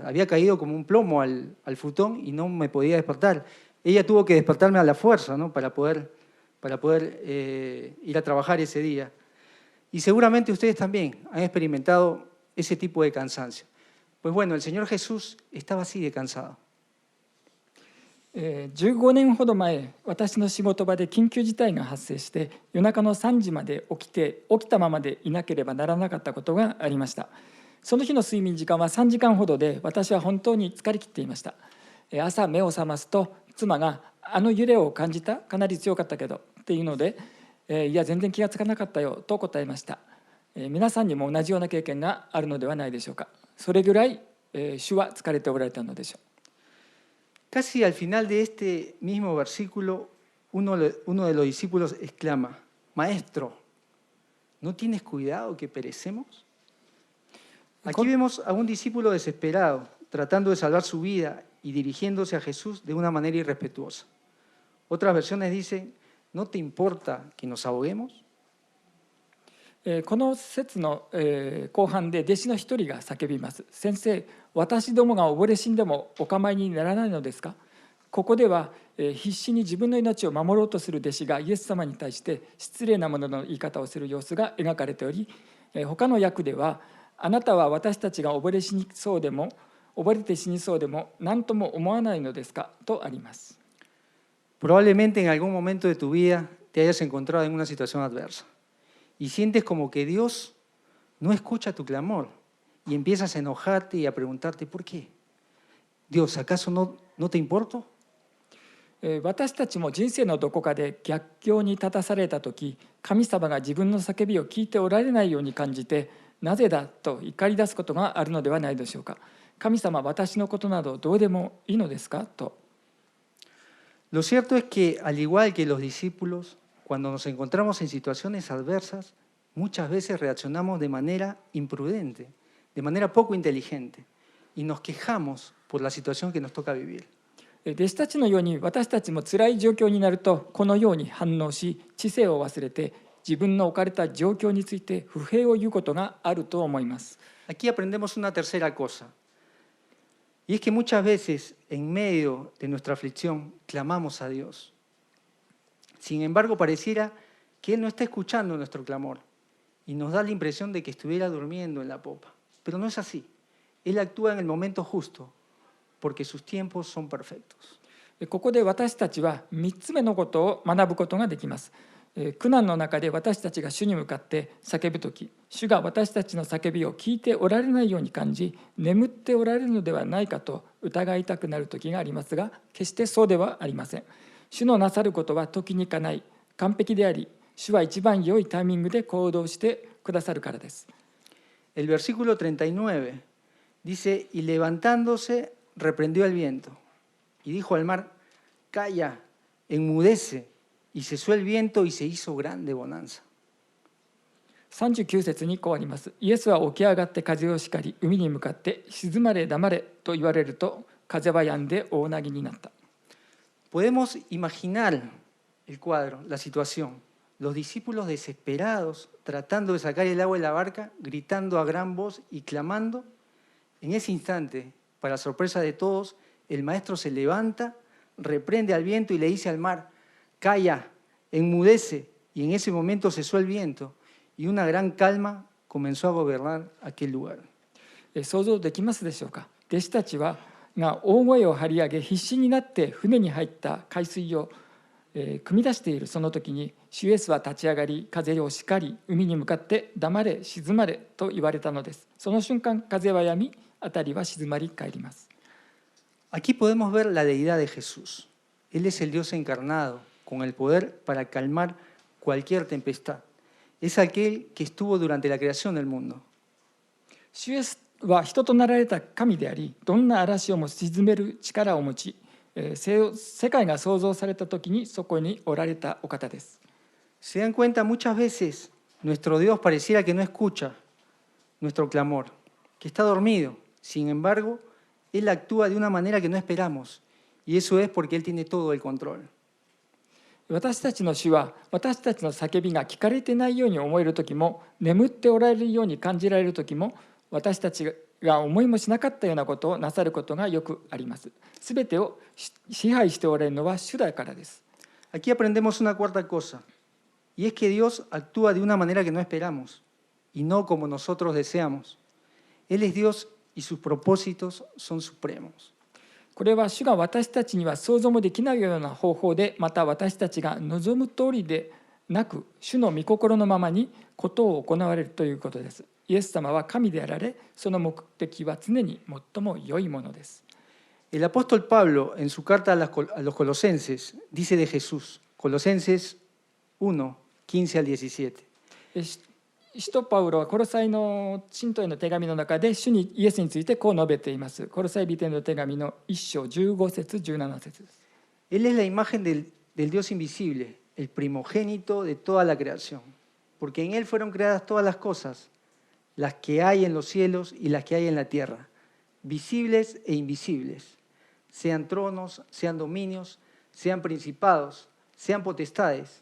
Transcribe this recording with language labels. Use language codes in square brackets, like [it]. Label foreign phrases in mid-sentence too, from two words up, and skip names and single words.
[es] Había caído como un plomo al futón y no me podía despertar. Ella tuvo que despertarme a la fuerza, ¿no?, para poder ir a trabajar ese día. Y seguramente ustedes también han experimentado ese tipo de cansancio. Pues bueno, el Señor Jesús estaba así de cansado. [ja] 15 年ほど前、私の仕事場で緊急事態が発生して、夜中の3時まで起きたままでいなければならなかったことがありました。その日の睡眠時間は3時間ほどで、私は本当に疲れ切っていました。朝目を覚ますと、妻があの揺れを感じた？かなり強かったけどっていうので、いや全然気がつかなかったよと答えました。皆さんにも同じような経験があるのではないでしょうか。それぐらい主は疲れておられたのでしょう。 [es] Casi al final de este mismo versículo, uno de los discípulos exclama, Maestro, ¿no tienes cuidado que perecemos? Aquí vemos a un discípulo desesperado, tratando de salvar su vida y dirigiéndose a Jesús de una manera irrespetuosa. Otras versiones dicen, ¿no te importa que nos ahoguemos? [ja] この説の後半で弟子の一人が叫びます。先生、私どもが溺れ死んでもお構いにならないのですか？ここでは必死に自分の命を守ろうとする弟子がイエス様に対して失礼なものの言い方をする様子が描かれており、他の訳では、あなたは私たちが溺れて死にそうでも何とも思わないのですかとあります。 [es] Probablemente en algún momento de tu vida te hayas encontrado en una situación adversa y sientes como que Dios no escucha tu clamor y empiezas a enojarte y a preguntarte ¿por qué? Dios, ¿acaso no te importo? [ja] 私たちも人生のどこかで逆境に立たされたとき、神様が自分の叫びを聞いておられないように感じて、なぜだと怒り出すことがあるのではないでしょうか。神様、私のことなどどうでもいいのですかと。 [es] Lo cierto es que, al igual que los discípulos, cuando nos encontramos en situaciones adversas, muchas veces reaccionamos de manera imprudente, de manera poco inteligente, y nos quejamos por la situación que nos toca vivir. [ja] 弟子たちのように私たちも辛い状況になるとこのように反応し、知性を忘れて自分の置かれた状況について不平を言うことがあると思います。 [es] Aquí aprendemos una tercera cosa, y es que muchas veces en medio de nuestra aflicción clamamos a Dios. Sin embargo, pareciera que Él no está escuchando nuestro clamor y nos da la impresión de que estuviera durmiendo en la popa. Pero no es así. Él actúa en el momento justo, porque sus tiempos son perfectos. [ja] ここで私たちは3つ目のことを学ぶことができます。苦難の中で私たちが主に向かって叫ぶとき、主が私たちの叫びを聞いておられないように感じ、眠っておられるのではないかと疑いたくなるときがありますが、決してそうではありません。主のなさることは時にかない、完璧であり、主は一番良いタイミングで行動してくださるからです。 [es] El versículo 39 dice, y levantándose, reprendió al viento y dijo al mar, calla, enmudece, y cesó el viento y se hizo grande bonanza. [ja] 39 節にこうあります。イエスは起き上がって風を叱り、海に向かって静まれ黙れと言われると、風は止んで大なぎになった。 [es] Podemos imaginar el cuadro, la situación. Los discípulos desesperados, tratando de sacar el agua de la barca, gritando a gran voz y clamando. En ese instante, para sorpresa de todos, el maestro se levanta, reprende al viento y le dice al mar, calla, enmudece. Y en ese momento cesó el viento y una gran calma comenzó a gobernar aquel lugar. [ja] 想像できますでしょうか。弟子たちが大声を張り上げ、必死になって船に入った海水を汲み出しているその時に、主イエスは立ち上がり、風を叱り、海に向かって黙れ、静まれと言われたのです。その瞬間、風は止み、辺りは静まり返ります。 [es] Aquí podemos ver la deidad de Jesús. Él es el Dios encarnado, con el poder para calmar cualquier tempestad. Es aquel que estuvo durante la creación del mundo. [ja] 主イエスは人となられた神であり、どんな嵐をも鎮める力を持ち、世界が創造された時にそこにおられたお方です。 [es] Se dan cuenta, muchas veces nuestro Dios pareciera que no escucha nuestro clamor, que está dormido. Sin embargo, Él actúa de una manera que no esperamos, y eso es porque Él tiene todo el control. [ja] 私たちの主は、私たちの叫びが聞かれてないように思える時も、眠っておられるように感じられる時も、私たちが思いもしなかったようなことをなさることがよくあります。すべてを支配しておられるのは主だからです。 [es] Aquí aprendemos una cuarta cosa, y es que Dios actúa de una manera que no esperamos, y no como nosotros deseamos. Él es Dios y sus propósitos son supremos. [ja] これは主が私たちには想像もできないような方法で、また私たちが望む通りでなく、主の御心のままにことを行われるということです。イエス様は神であられ、その目的は常に最も良いものです。 [es] El apóstol Pablo, en su carta a los Colosenses, dice de Jesús, Colosenses 1, 15 al 17. [ja] 使徒パウロはコロサイの信徒への手紙の中で主にイエスについてこう述べています。コロサイ人への手紙の1章15節17節です。 [es] Él es la imagen del Dios invisible, el primogénito de toda la creación, porque en Él fueron creadas todas las cosas, las que hay en los cielos y las que hay en la tierra, visibles e invisibles, sean tronos, sean dominios, sean principados, sean potestades.